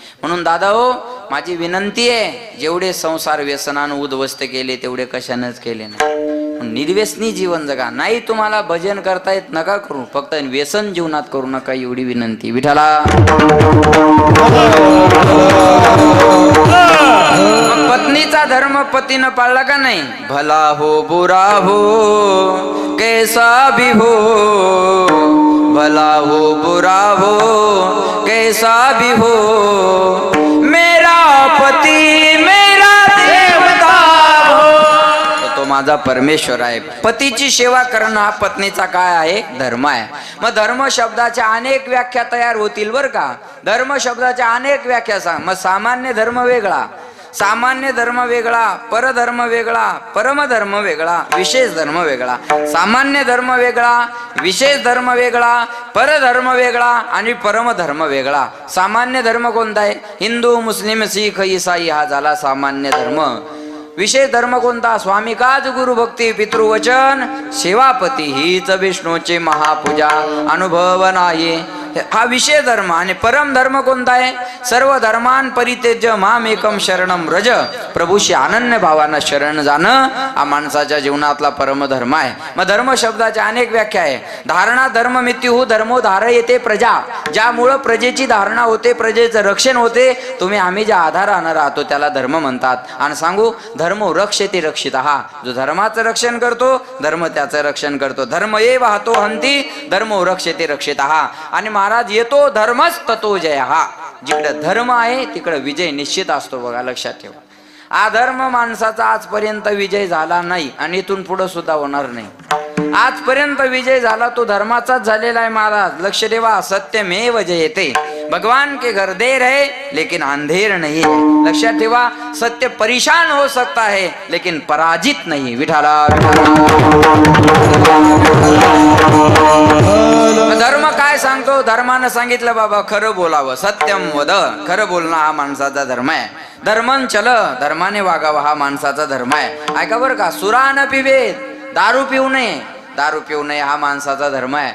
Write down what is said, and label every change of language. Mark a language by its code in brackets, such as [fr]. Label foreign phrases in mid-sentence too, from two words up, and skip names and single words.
[mr] म्हणून दादा हो, माझी विनंती आहे, जेवढे संसार व्यसनानं उद्ध्वस्त केले तेवढे कशानंच केले नाही. निर्व्यसनी जीवन जगा. नाही तुम्हाला भजन करता येत नका करू, फक्त व्यसन जीवनात करू नका, एवढी विनंती. विठाला पत्नीचा धर्म पतीनं पाळला का नाही? [hi] भला हो बुरा हो कैसा भी हो, भला हो बुरा हो कैसा भी हो, मेरा पती मेरा देवता हो, [mr] तो माझा परमेश्वर आहे. पतीची सेवा करणं हा पत्नीचा काय आहे? धर्म आहे. मग धर्म शब्दाच्या अनेक व्याख्या तयार होतील बर का. धर्म शब्दाच्या अनेक व्याख्या सांग. मग सामान्य धर्म वेगळा, सामान्य धर्म वेगळा, परधर्म वेगळा, परमधर्म वेगळा, विशेष धर्म वेगळा. सामान्य धर्म वेगळा, विशेष धर्म वेगळा, परधर्म वेगळा आणि परमधर्म वेगळा. सामान्य धर्म कोणता आहे? हिंदू, मुस्लिम, शीख, ईसाई हा झाला सामान्य धर्म. विशेष धर्म कोणता? स्वामी काज, गुरु भक्ती, पितृवचन, सेवापती हीच विष्णूची महापूजा, अनुभव नाही, हा विषय धर्म. आणि परम धर्म कोणता आहे? [sa] सर्व धर्मान परित्यज्य माम एकम शरणम व्रज, [mr] प्रभूशी अनन्य भावानं शरण जाणं हा माणसाच्या जीवनातला परम धर्म आहे. मग धर्म शब्दाच्या अनेक व्याख्या आहे. [sa] धारणा धर्म मित्युहू धर्मो धारयते प्रजा, [mr] ज्यामुळं प्रजेची धारणा होते, प्रजेचं रक्षण होते. तुम्ही आम्ही ज्या आधारानं राहतो त्याला धर्म म्हणतात. आणि सांगू, [sa] धर्मो रक्षते रक्षितः, [mr] जो धर्माचं रक्षण करतो धर्म त्याचं रक्षण करतो. [sa] धर्म ये वाहतो हंती, धर्मो रक्षते रक्षितः. [mr] आणि महाराज [sa] येतो धर्मच ततो जय. [mr] हा जिकडे धर्म आहे तिकडे विजय निश्चित असतो बघा, लक्षात ठेवा. अधर्म माणसाचा आजपर्यंत विजय झाला नाही आणि इथून पुढे सुद्धा होणार नाही. आजपर्यंत विजय झाला तो धर्माचाच झालेला आहे महाराज. लक्ष देवा, सत्यमेव जयते. [hi] भगवान के घर देर है लेकिन अंधेर नहीं है. [mr] लक्षात ठेवा, [hi] सत्य परेशान हो सकता है लेकिन पराजित नहीं. [mr] विठाला धर्म काय सांगतो? धर्मानं सांगितलं बाबा खरं बोलावं, [sa] सत्यम वद, [mr] खरं बोलणं हा माणसाचा धर्म आहे. [sa] धर्मन चल, [mr] धर्माने वागावं हा माणसाचा धर्म आहे. ऐका बरं का, [sa] सुरान पिबेत, [mr] दारू पिऊ नये, दारू पिऊ नये हा माणसाचा धर्म आहे.